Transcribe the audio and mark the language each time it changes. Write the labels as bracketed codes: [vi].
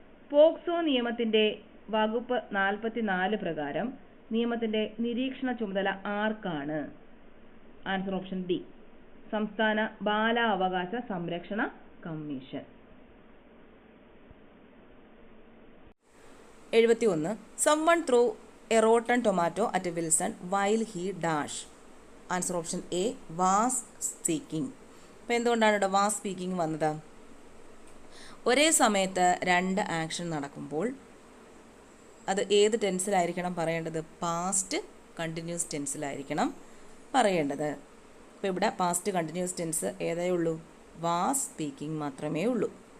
[ml] POCSO നിയമത്തിന്റെ വകുപ്പ് 44 പ്രകാരം നിയമത്തിന്റെ നിരീക്ഷണ ചുമതല ആർക്കാണ്? [en] answer option D [ml] സംസ്ഥാന ബാലാവകാശ സംരക്ഷണ commission. 71. [en] Someone threw a rotten tomato at Wilson while he dash. Answer option A was speaking. [ml] അപ്പോൾ എന്തുകൊണ്ടാണ് ഇവിടെ [en] was speaking [ml] വന്നത്? ഒരേ സമയത്ത് 2 ആക്ഷൻ നടക്കുമ്പോൾ അത് ഏത് ടെൻസിലായിരിക്കണം പറയേണ്ടത്? പാസ്റ്റ് കണ്ടിന്യൂസ് ടെൻസിലായിരിക്കണം പറയേണ്ടത്. അപ്പോൾ ഇവിടെ പാസ്റ്റ് കണ്ടിന്യൂസ് ടെൻസ് ഏതേ ഉള്ളൂ? [en] was speaking [ml] മാത്രമേ ഉള്ളൂ.